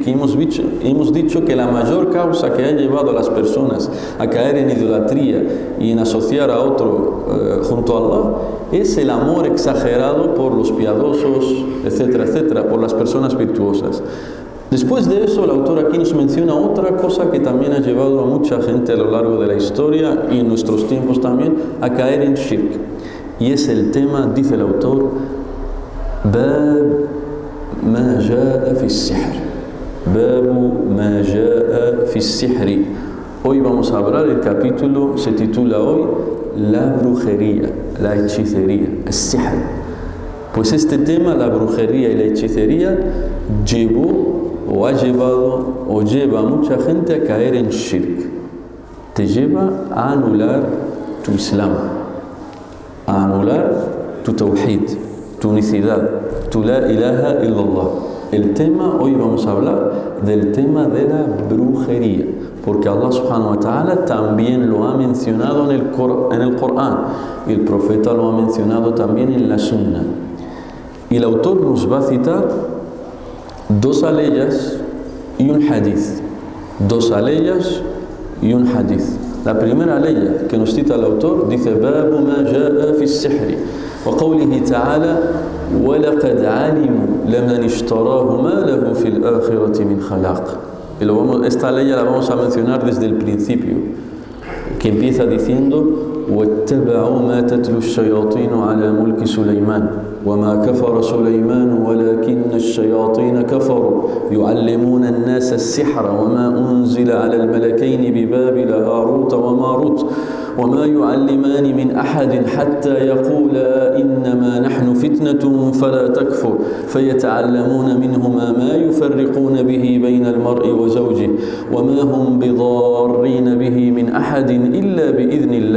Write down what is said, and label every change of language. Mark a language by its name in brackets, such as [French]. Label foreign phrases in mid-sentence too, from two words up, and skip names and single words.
[Spanish] Hemos dicho que la mayor causa que ha llevado a las personas a caer en idolatría y en asociar a otro junto a Allah es el amor exagerado por los piadosos, etcétera, etcétera, por las personas virtuosas. Después de eso, el autor aquí nos menciona otra cosa que también ha llevado a mucha gente a lo largo de la historia y en nuestros tiempos también a caer en shirk. Y es el tema, dice el autor, [Arabic] باب ما جاء في السحر. باب ما جاء في السحر. [Spanish] Hoy vamos a hablar, el capítulo se titula hoy La brujería, la hechicería, el sihr. Pues este tema, la brujería y la hechicería, llevó o ha llevado o lleva a mucha gente a caer en shirk. Te lleva a anular tu Islam, a anular tu tawhid, tu unicidad, tu [Arabic] لا إله إلا الله. [Spanish] El tema, hoy vamos a hablar del tema de la brujería, porque Allah [Arabic] سبحانه وتعالى [Spanish] también lo ha mencionado en el Corán y el profeta lo ha mencionado también en la Sunna. Y el autor nos va a citar 2 aleyas y un hadith. 2 aleyas y un hadith. La primera aleya que nos cita el autor dice: [Arabic] باب ما جاء في السحر. وقوله تعالى ولقد علموا لمن اشتراه ما له في الآخرة من خلاق. [Spanish] Esta ley la vamos a mencionar desde el principio, que empieza diciendo [Arabic] واتبعوا ما تتلو الشياطين على ملك سليمان وما كفر سليمان ولكن الشياطين كفروا يعلمون الناس السحر وما أنزل على الملكين ببابل هاروت وماروت وما يعلمان من أحد حتى يقولا إنما نحن فتنة فلا تكفر فيتعلمون منهما ما يفرقون به بين المرء وزوجه وما هم بضارين به من أحد إلا بإذن